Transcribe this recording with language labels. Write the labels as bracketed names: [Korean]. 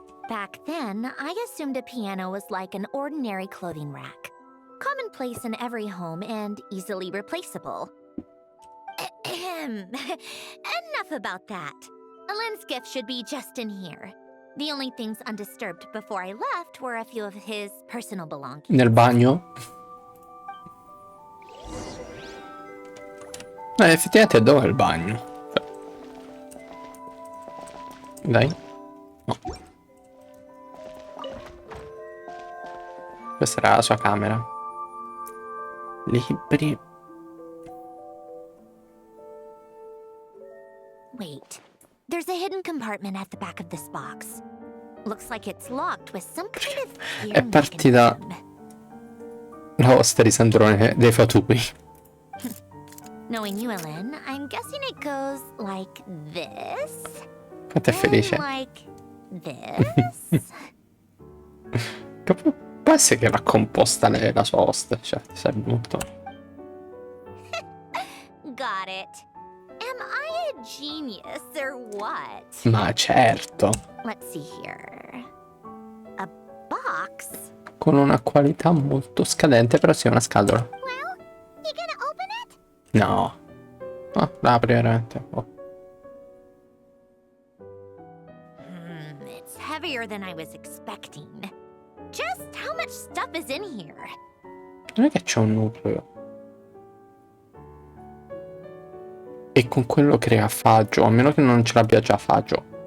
[English] Back then, I assumed a piano was like an ordinary clothing rack, commonplace in every home and easily replaceable. Enough about that. Alen's gift should be just in here. The only things undisturbed before I left were a few of his personal belongings. [Italian] Nel bagno? Effettivamente dov'è il bagno? Dai. No. Questa era la sua camera. Libri. [English] Wait, there's a hidden compartment at the back of this box. Looks like it's locked with some kind of [Italian] È partita la hosta di Sandrone dei fatui. [English] Knowing you, Ellen, I'm guessing it goes like this. [Italian] Quanto è felice. [English] And like this. [Italian] Può essere che l'ha composta lei, la sua host. Cioè, ti serve molto. [English] Got it. Am I a genius or what? [Italian] Ma certo. [English] Let's see here. A box? [Italian] Con una qualità molto scadente, però sì, una scatola. [English] Well, you gonna open it? [Italian] No. Oh, la apri veramente. Oh. [English] It's heavier than I was expecting. Just how much stuff is in here? [Italian] Non è che c'è un nucleo. E con quello crea faggio, a meno che non ce l'abbia già faggio.